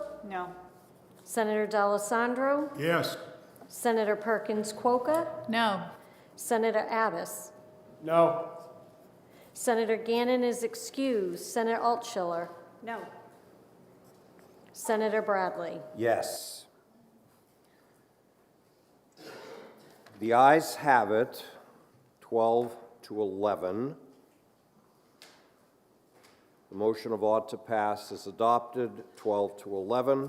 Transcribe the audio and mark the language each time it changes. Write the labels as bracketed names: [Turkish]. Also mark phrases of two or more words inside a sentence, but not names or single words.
[English] No. Senator D'Alessandro. Yes. Senator Perkins Quokka. No. Senator Abbas. No. Senator Gannon is excused. Senator Altschiller. No. Senator Bradley. Yes. The ayes have it, 12 to 11. The motion of ought to pass is adopted, 12 to 11.